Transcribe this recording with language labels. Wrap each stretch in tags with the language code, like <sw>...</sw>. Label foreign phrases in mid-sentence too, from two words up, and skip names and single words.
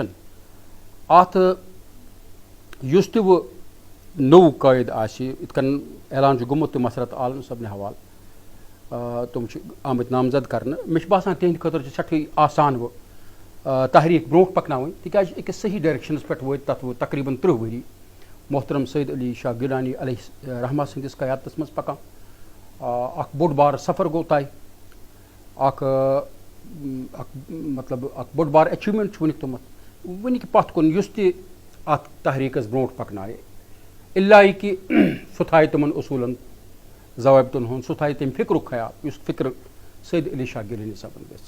<ks>اتھ یُس تہِ وۄنۍ نوٚو قٲیِد آسہِ, یِتھ کٔنۍ اعلان چھُ گوٚمُت تہٕ مسرت عالم صٲبنہِ حوالہٕ تِم چھِ آمٕتۍ نامزد کرنہٕ. مےٚ چھُ باسان تِہنٛدِ خٲطرٕ چھِ سٮ۪ٹھٕے آسان وۄنۍ تحریٖک برونٛٹھ پکناوٕنۍ, تِکیازِ أکِس صحیح ڈایریکشنس پٮ۪ٹھ وٲتۍ تتھ وۄنۍ تقریٖباً 30 ؤری محترم سید علی شاہ گیلانی علیہ رحمہ سٕنٛدِس قیادتس منٛز پکان. اکھ بوٚڑ بارٕ سفر گوٚو طے, اکھ مطلب اکھ بوٚڑ بارٕ ایچیومنٹ چھُ وٕنیُک تھوٚمُت. وٕنیُک پتھ کُن یُس تہِ اتھ تحریٖکس برونٛٹھ پکنایہِ, اِلا یہِ کہِ سُہ تھایہِ تِمن اصوٗلن ضوابطن ہُنٛد, سُہ تھایہِ تمہِ فِکرُک خیال یُس فِکر سید علی شاہ گیلانی صٲبن گژھِ.</ks>